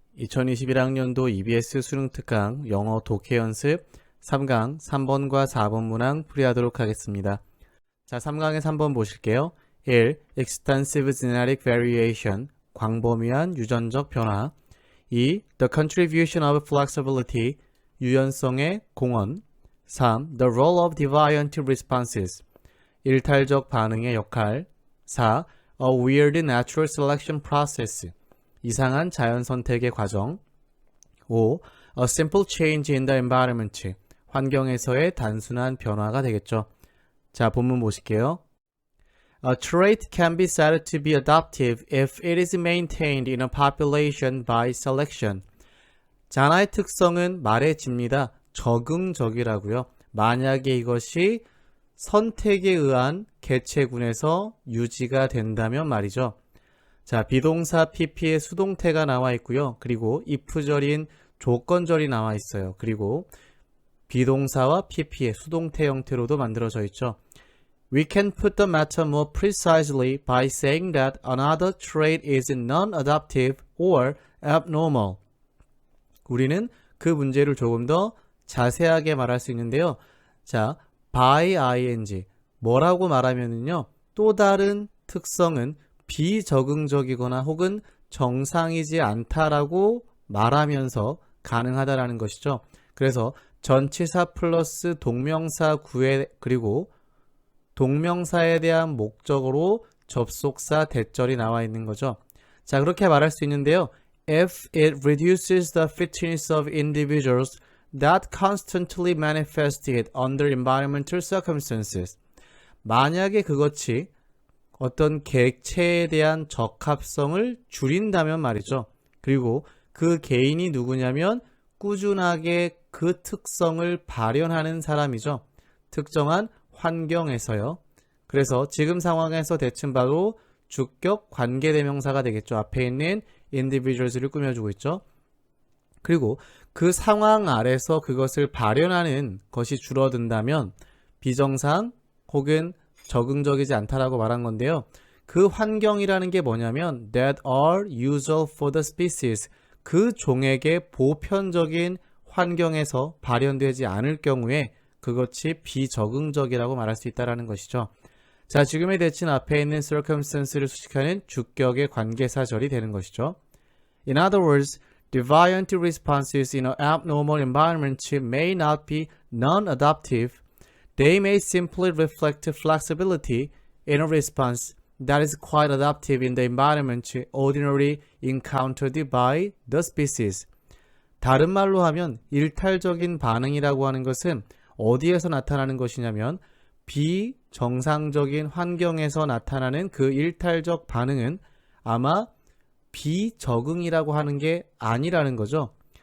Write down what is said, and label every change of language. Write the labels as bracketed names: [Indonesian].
[Korean] 2021학년도 EBS 수능특강 영어 독해 연습 3강 3번과 4번 문항 풀이하도록 하겠습니다. 자, 3강에 3번 보실게요. 1. [English] Extensive genetic variation, [Korean] 광범위한 유전적 변화. 2. [English] The contribution of flexibility, [Korean] 유연성의 공헌. [English] 3. The role of deviant responses, [Korean] 일탈적 반응의 역할. [English] 4. A weird natural selection process, [Korean] 이상한 자연 선택의 과정. [English] 5. A simple change in the environment, [Korean] 환경에서의 단순한 변화가 되겠죠. 자, 본문 보실게요. [English] A trait can be said to be adaptive if it is maintained in a population by selection. [Korean] 자, 하나의 특성은 말해집니다. 적응적이라고요. 만약에 이것이 선택에 의한 개체군에서 유지가 된다면 말이죠. 자, 비동사 PP에 수동태가 나와 있고요. 그리고 if절인 조건절이 나와 있어요. 그리고 비동사와 PP의 수동태 형태로도 만들어져 있죠. [English] We can put the matter more precisely by saying that another trait is non-adaptive or abnormal. [Korean] 우리는 그 문제를 조금 더 자세하게 말할 수 있는데요. 자, by ing, 뭐라고 말하면은요, 또 다른 특성은 비적응적이거나 혹은 정상이지 않다라고 말하면서 가능하다라는 것이죠. 그래서 전치사 플러스 동명사 구에 그리고 동명사에 대한 목적으로 접속사 대절이 나와 있는 거죠. 자, 그렇게 말할 수 있는데요. [English] If it reduces the fitness of individuals that constantly manifest it under environmental circumstances. [Korean] 만약에 그것이 어떤 객체에 대한 적합성을 줄인다면 말이죠. 그리고 그 개인이 누구냐면 꾸준하게 그 특성을 발현하는 사람이죠. 특정한 환경에서요. 그래서 지금 상황에서 대칭 바로 주격 관계대명사가 되겠죠. 앞에 있는 individuals를 꾸며주고 있죠. 그리고 그 상황 아래서 그것을 발현하는 것이 줄어든다면 비정상 혹은 적응적이지 않다라고 말한 건데요. 그 환경이라는 게 뭐냐면 [English] that are usual for the species, [Korean] 그 종에게 보편적인 환경에서 발현되지 않을 경우에 그것이 비적응적이라고 말할 수 있다는 것이죠. 자, 지금의 대칭 앞에 있는 circumstance를 수식하는 주격의 관계사절이 되는 것이죠. [English] In other words, deviant responses in an abnormal environment may not be non-adaptive. They may simply reflect flexibility in a response that is quite adaptive in the environment ordinarily encountered by the species. [Korean] 다른 말로 하면 일탈적인 반응이라고 하는 것은 어디에서 나타나는 것이냐면 비정상적인 환경에서 나타나는 그 일탈적 반응은 아마 비적응이라고 하는 게 아니라는 거죠.